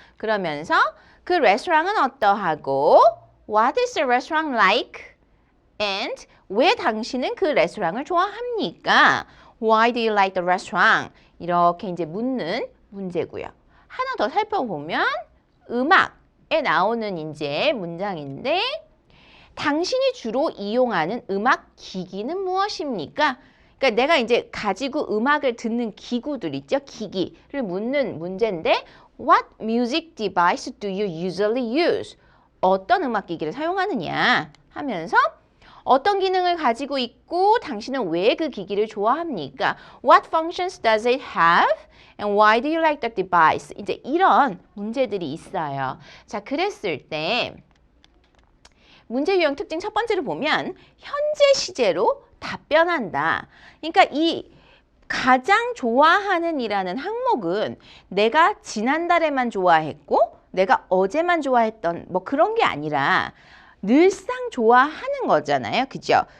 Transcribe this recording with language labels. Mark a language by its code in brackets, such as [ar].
[ko] 그러면서 그 레스토랑은 어떠하고 [en] What is the restaurant like? [ko] And 왜 당신은 그 레스토랑을 좋아합니까? [en] Why do you like the restaurant? [ko] 이렇게 이제 묻는 문제고요. 하나 더 살펴보면 음악에 나오는 이제 문장인데 당신이 주로 이용하는 음악 기기는 무엇입니까? 그러니까 내가 이제 가지고 음악을 듣는 기구들 있죠? 기기를 묻는 문제인데 [en] What music device do you usually use? [ko] 어떤 음악 기기를 사용하느냐 하면서 어떤 기능을 가지고 있고 당신은 왜 그 기기를 좋아합니까? [en] What functions does it have? And why do you like the device? [ko] 이제 이런 문제들이 있어요. 자, 그랬을 때 문제 유형 특징 첫 번째로 보면 현재 시제로 답변한다. 그러니까 이 가장 좋아하는 이라는 항목은 내가 지난달에만 좋아했고 내가 어제만 좋아했던 뭐 그런 게 아니라 늘상 좋아하는 거잖아요. 그죠?